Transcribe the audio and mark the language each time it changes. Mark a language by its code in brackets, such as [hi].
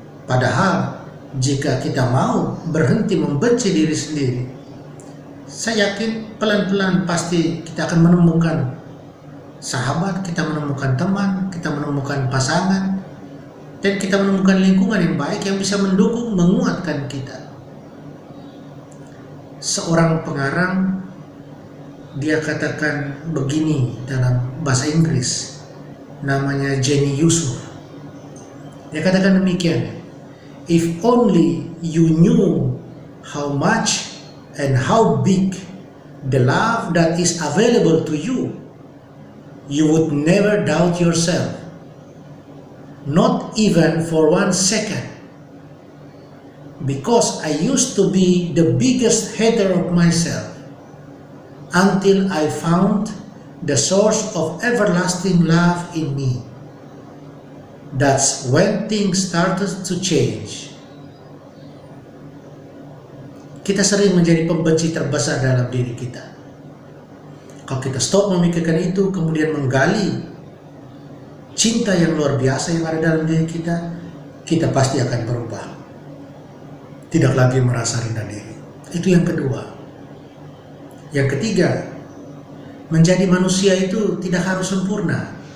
[id] Padahal, jika kita mau berhenti membenci diri sendiri, saya yakin pelan-pelan pasti kita akan menemukan sahabat, kita menemukan teman, kita menemukan pasangan, dan kita menemukan lingkungan yang baik yang bisa mendukung, menguatkan kita. Seorang pengarang, dia katakan begini dalam bahasa Inggris, namanya Jenny Yusuf. [en] Dia katakan demikian, if only you knew how much and how big the love that is available to you, you would never doubt yourself, not even for 1 second. Because I used to be the biggest hater of myself until I found the source of everlasting love in me. That's when things started to change. [id] Kita sering menjadi pembenci terbesar dalam diri kita. Kalau kita stop memikirkan itu, kemudian menggali cinta yang luar biasa yang ada dalam diri kita, kita pasti akan berubah. Tidak lagi merasa rendah diri. Itu yang kedua. Yang ketiga, menjadi manusia itu tidak harus sempurna.